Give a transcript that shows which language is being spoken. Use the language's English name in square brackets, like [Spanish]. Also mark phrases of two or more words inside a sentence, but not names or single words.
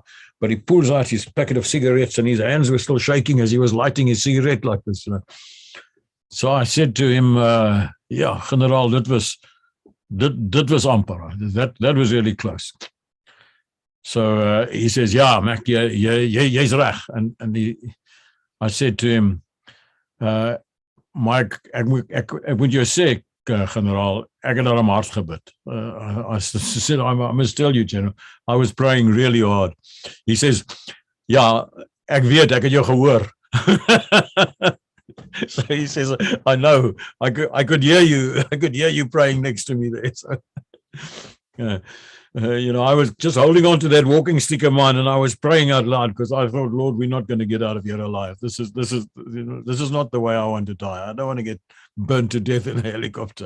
[English] But he pulls out his packet of cigarettes, and his hands were still shaking as he was lighting his cigarette like this. So I said to him, "Yeah, General, that was amper. That was really close." So he says, "Yeah, Mac, [Afrikaans] jy's reg." [English] And I said to him, "Mike, [Afrikaans] ek moet jou sê, Generaal, ek het daarom hard gebid." [English] I said, I must tell you, General, I was praying really hard. He says, [Afrikaans] "Ja, ek weet, ek het jou gehoor." [English] So he says, "I know, I could hear you. I could hear you praying next to me there." So, I was just holding on to that walking stick of mine, and I was praying out loud because I thought, Lord, we're not going to get out of here alive. This is not the way I want to die. I don't want to get burnt to death in a helicopter.